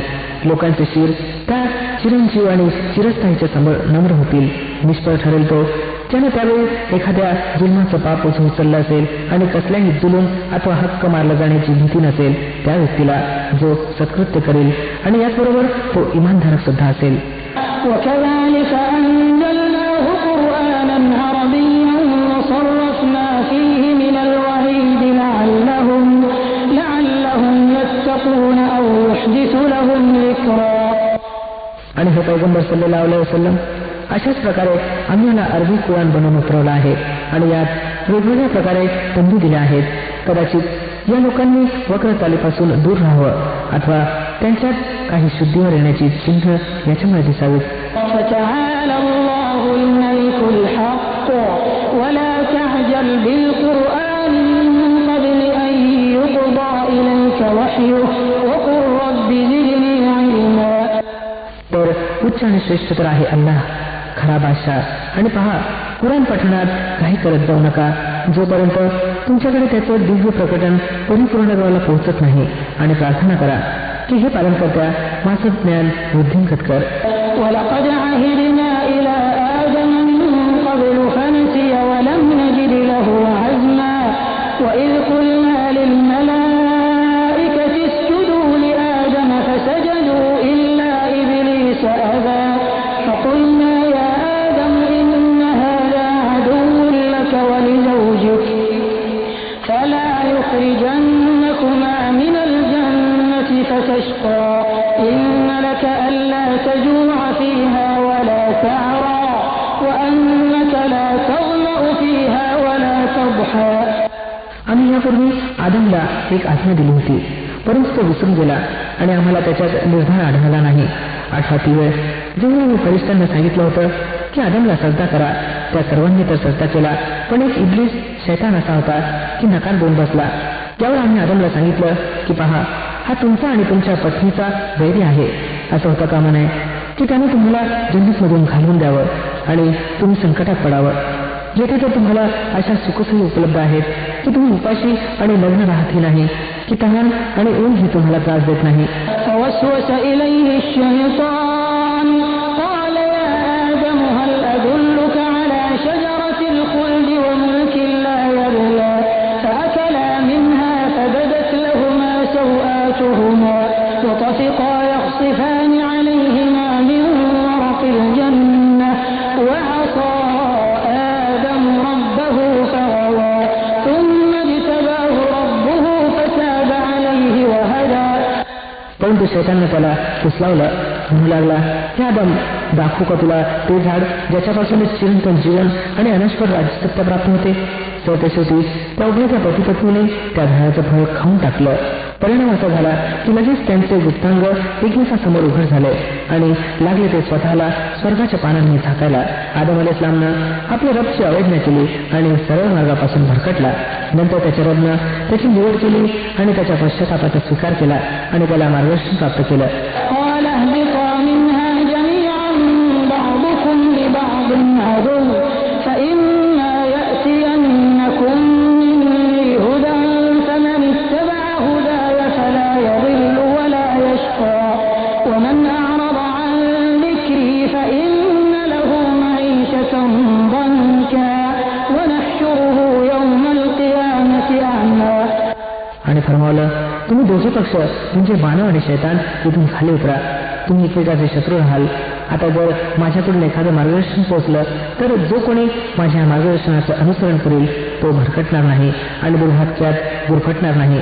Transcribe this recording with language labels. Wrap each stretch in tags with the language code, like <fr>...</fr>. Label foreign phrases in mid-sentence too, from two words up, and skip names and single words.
<mr>लोकांचे शिर त्या चिरंजीव आणि चिरस्थायीच्या समोर नम्र होतील. निष्फळ ठरेल तो ज्यानं त्यावेळी एखाद्या जुलमाचं पाप उचललं असेल आणि कसल्याही जुलूम अथवा हक्क मारला जाण्याची भीती नसेल त्या व्यक्तीला जो सत्कृत्य करेल, आणि याचबरोबर तो इमानधारक सुद्धा असेल.</mr> <ar>وكذلك أنزلناه قرآنا عربيا وصرفنا فيه من الوعيد لعلهم يتقون أو يحدث لهم ذكرا.</ar> <mr>आणि हे पैगंबर</mr> <ar>صلى الله عليه وسلم,</ar> <mr>अशाच प्रकारे आम्ही याला अरबी कुराण बनवून उतरवला आहे आणि यात वेगवेगळ्या प्रकारे तंबी दिल्या आहेत. कदाचित या लोकांनी वक्र चालीपासून दूर राहावं अथवा त्यांच्यात काही शुद्धीवर येण्याची चिन्ह याच्यामुळे दिसावीत.</mr> <ar>فتعالى الله الملك الحق ولا تعجل بالقرآن من قبل أن يقضى إليك وحيه وقل رب زدني علما.</ar> <mr>तर उच्च आणि श्रेष्ठ तर आहे अल्लाह, खरा बादशाह. आणि पहा, कुराण पठणात काही करत जाऊ नका जोपर्यंत तुमच्याकडे त्याचं दिव्य प्रकटन परिपूर्णत्वाला पोहोचत नाही. आणि प्रार्थना करा की हे पालनकर्त्या माझं ज्ञान वृद्धिंगत कर.</mr> <ar>ولقد عهدنا إلى آدم من قبل فنسي ولم نجد له عزما وإذ قلنا للملائكة اسجدوا لآدم فسجدوا إلا إبليس أبى فقلنا يا آدم إن هذا عدو لك ولزوجك فلا يخرجنكما من الجنة فتشقى إن لك ألا تجوع فيها ولا تعرى وأنك لا تظمأ فيها ولا تضحى.</ar> <mr>आम्ही यापूर्वी आदमला एक आज्ञा दिली होती, परंतु तो विसरून गेला आणि आम्हाला त्याच्यात निर्धार आढळला नाही. 8वी वेळ जेव्हा मी फरिश्त्यांना सांगितलं होतं की आदमला सजदा करा, त्या सर्वांनी तर सजदा केला, पण एक इब्लीस शैतान असा होता की नकार देऊन बसला. त्यावर आम्ही आदमला सांगितलं की पहा, हा तुमचा आणि तुमच्या पत्नीचा वैरी आहे. असं होतं कामा नये की त्याने तुम्हाला जन्नतमधून घालवून द्यावं आणि तुम्ही संकटात पडावं, जेथे तर तुम्हाला अशा सुखसोयी उपलब्ध आहेत की तुम्ही उपाशी आणि लग्न राहतही नाही, की तहान आणि ऊनही तुम्हाला त्रास देत नाही.</mr> <ar>فوسوس إليه الشيطان قال يا آدم هل أدلك على شجرة الخلد وملك لا يبلى فأكلا منها فبدت لهما سوآتهما وطفقا يخصفان عليهما من ورق الجنة وعصى آدم ربه فغوى ثم اجتباه ربه فتاب عليه وهدى.</ar> <mr>परंतु शैतानने त्याला फुसलावलं, म्हणू लागला, हे आदम, दाखवू का तुला ते झाड ज्याच्यापासूनच चिरंतन जीवन आणि अनश्वर राज्यसत्ता प्राप्त होते. तर शेवटी त्या उभ्याच्या पतीपत्नीने त्या झाडाचं फळ खाऊन टाकलं. परिणाम असा झाला की लगेच त्यांचे गुप्तांग एकमेकांसमोर उघड झाले आणि लागले ते स्वतःला स्वर्गाच्या पानांनी झाकायला. आदम अलैहिस्सलामनं आपल्या रबची अवहेलना केली आणि सरळ मार्गापासून भरकटला. नंतर त्याच्या रबनं त्याची निवड केली आणि त्याच्या पश्चातापाचा स्वीकार केला आणि त्याला मार्गदर्शन प्राप्त केलं.</mr> <ar>قال اهبطا منها جميعا بعضكم لبعض عدو فإما يأتينكم مني هدى فمن اتبع هداي فلا يضل ولا يشقى ومن أعرض عن ذكري فإن له معيشة ضنكا ونحشره يوم القيامة أعمى.</ar> <mr>आणि फरमावलं, तुम्ही दोघे पक्ष म्हणजे मानव आणि शैतान इथून खाली उतरा, तुम्ही एकमेकाचे शत्रू राहाल. आता जर माझ्याकडून एखादं मार्गदर्शन पोहोचलं तर जो कोणी माझ्या मार्गदर्शनाचं अनुसरण करेल तो भरकटणार नाही आणि दुर्भाग्यात गुरफटणार नाही.</mr>